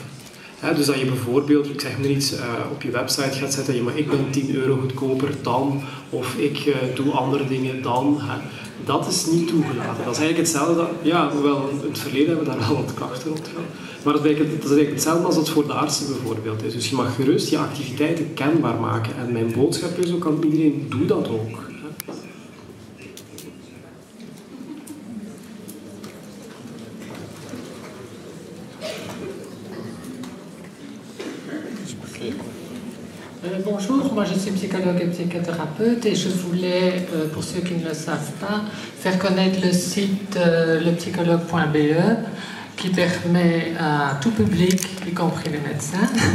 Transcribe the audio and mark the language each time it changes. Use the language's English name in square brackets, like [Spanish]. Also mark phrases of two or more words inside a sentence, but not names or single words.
[Dutch] Dus dat je bijvoorbeeld, ik zeg maar iets, op je website gaat zetten, maar ik ben 10 euro goedkoper dan, of ik doe andere dingen dan. Dat is niet toegelaten. Dat is eigenlijk hetzelfde, ja, hoewel in het verleden hebben we daar wel wat klachten rond gehad. Maar dat is eigenlijk hetzelfde als het voor de artsen bijvoorbeeld is. Dus je mag gerust je activiteiten kenbaar maken. En mijn boodschap is ook aan iedereen, doe dat ook. [French] Bonjour, moi je suis psychologue et psychothérapeute et je voulais, pour ceux qui ne le savent pas, faire connaître le site lepsychologue.be qui permet à tout public, y compris les médecins,